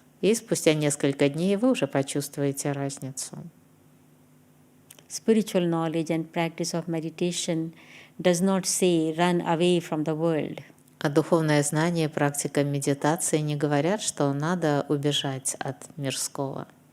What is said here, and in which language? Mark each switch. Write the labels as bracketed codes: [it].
[ru] И спустя несколько дней вы уже почувствуете разницу. [en] Spiritual knowledge and practice of meditation does not say run away from the world. [ru] А духовное знание и практика медитации не говорят, что надо убежать от мирского.